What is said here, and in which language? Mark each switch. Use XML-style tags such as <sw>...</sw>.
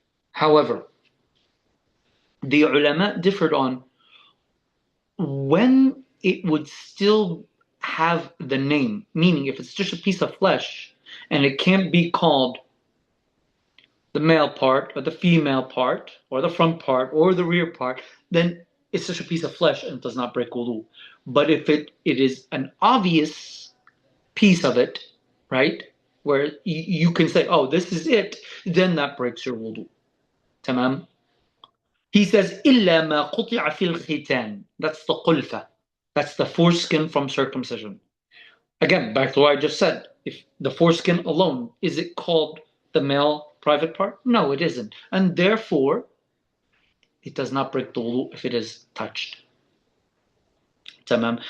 <en>However, the ulama differed on when it would still have the name, meaning if it's just a piece of flesh and it can't be called the male part or the female part or the front part or the rear part, then it's just a piece of flesh and it does not break wudu. But if it is an obvious piece of it, right, where you can say, oh, this is it, then that breaks your wudu.</en> <ar>Tamam?</ar> <en>He says,</en> <ar>إِلَّا مَا قُطِعَ فِي الْخِتَانِ.</ar> <en>That's the qulfa. That's the foreskin from circumcision. Again, back to what I just said. If the foreskin alone, is it called the male private part? No, it isn't. And therefore, it does not break the wudu if it is touched. Tamam.</en>